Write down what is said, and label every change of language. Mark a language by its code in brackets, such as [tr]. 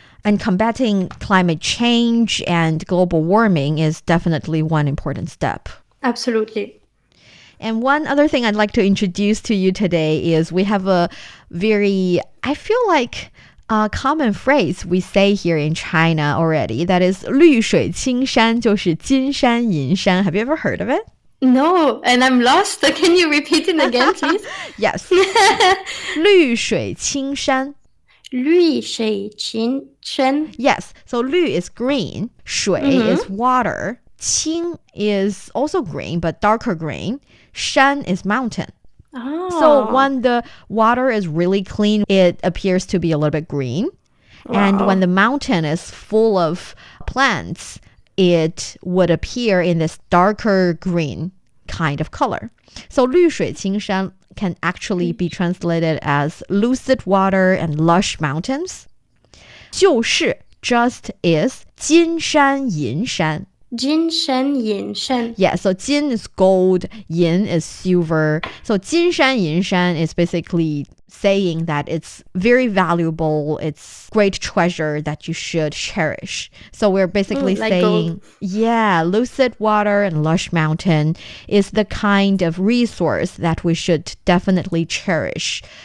[en] And combating climate change and global warming is definitely one important step. Absolutely. And one other thing I'd like to introduce to you today is we have a very, I feel like, common phrase we say here in China already. That is [zh] 绿水青山就是金山银山. [en] Have you ever heard of it? No, and I'm lost. Can you repeat it again, please? Yes. [zh] 绿水青山. 绿水青山. [en] Yes. So 绿 is green. 水 is water. 青 is also green, but darker green. 山 is mountain. Oh. So when the water is really clean, it appears to be a little bit green. Wow. And when the mountain is full of plants, it would appear in this darker green kind of color. So [zh] 绿水青山 [en] can actually be translated as lucid water and lush mountains. [zh] 就是 [en] just is [zh] 金山银山. 金山银山. [en] Yeah, so 金 is gold, yin is silver. So [zh] 金山银山 [en] is basically saying that it's very valuable, it's great treasure that you should cherish. So we're basically like saying, gold. Yeah, lucid water and lush mountain is the kind of resource that we should definitely cherish.